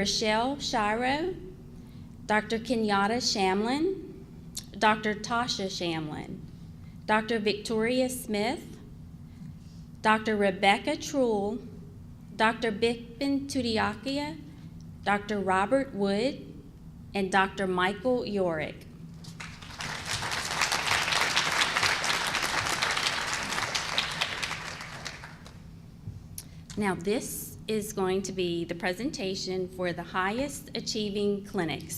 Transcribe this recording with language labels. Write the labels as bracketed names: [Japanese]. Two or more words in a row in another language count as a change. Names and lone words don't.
[English] Rochelle Shiro, Dr. Kenyatta Shamlin, Dr. Tasha Shamlin, Dr. Victoria Smith, Dr. Rebecca Trull, Dr. Bipin Tudiakia, Dr. Robert Wood, and Dr. Michael Yorick. Now this is going to be the presentation for the highest achieving clinics.